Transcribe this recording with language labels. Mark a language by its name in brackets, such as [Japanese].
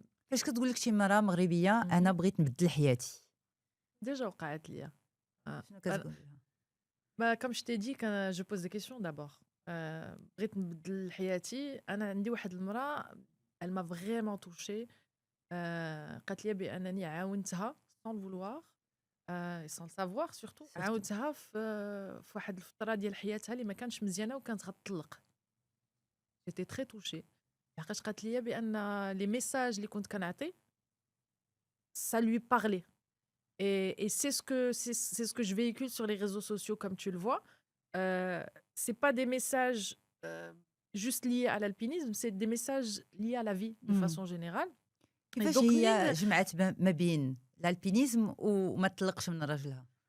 [Arabic] فاش كتقول لك شي مرأة مغربية أنا بغيت نبدل حياتي Déjà وقعت ليا. شنو كتقول لها؟ [French] Bah, comme je t'ai dit, quand je pose des questions d'abord. [Arabic] بغيت نبدل حياتي. أنا عندي واحد المرأة, elle m'a vraiment touchée. [French] قالت لي بأنني عاونتها sans le vouloir et sans le savoir surtout. Surtout. [Arabic] عاونتها في واحد الفترة ديال حياتها اللي ما كانش مزيانة وكانت غتطلق. [French] J'étais très touchée. [Arabic] لحقاش قالت لي بأن les messages اللي كنت كنعطي ça lui parlait. [French] Et c'est ce que je véhicule sur les réseaux sociaux, comme tu le vois. C'est pas des messages juste liés à l'alpinisme, c'est des messages liés à la vie de مم. façon générale. Et [Arabic] كيفاش [French] donc, [Arabic] هي جمعت ما بين الالبينيزم وما تطلقش من راجلها؟